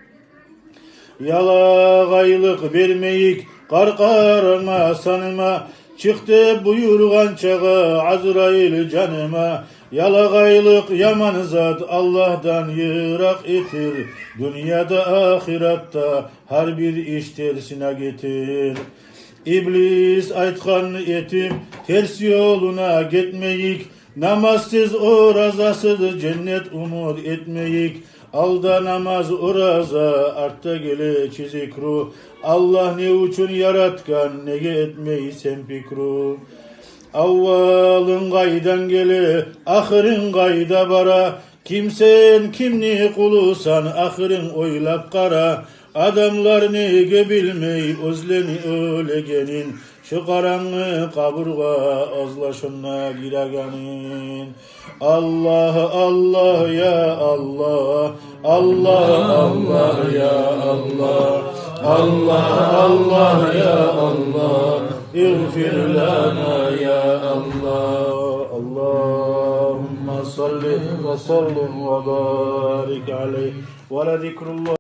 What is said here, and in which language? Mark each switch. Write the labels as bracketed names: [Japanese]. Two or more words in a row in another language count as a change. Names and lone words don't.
[Kumyk] Yalagaylık vermeyik, karkarına sanıma, çıktı buyurgan çağa Azrail canıma. Yalagaylık yaman zat Allah'tan yırak etir, dünyada ahiratta her bir iş tersine getir. İblis aytkan etip ters yoluna gitmeyik, namazsız orazasız cennet umut etmeyik. Alda namaz oraza, artta gele zikru, Allah ne üçün yaratkan, nege etmeyi sen fikru. Avvalın gaydan gele, ahırın gayda bara, kimsen kimni kulusan, ahırın oylap kara. Adamlar nege bilmey, özleni ölegenin, şu karanlı kaburga azlaşına giraganin. [Arabic] الله الله يا الله، الله الله يا الله، الله الله يا الله، اغفر لنا يا الله. اللهم صل وسلم وبارك عليه ولا ذكر الله.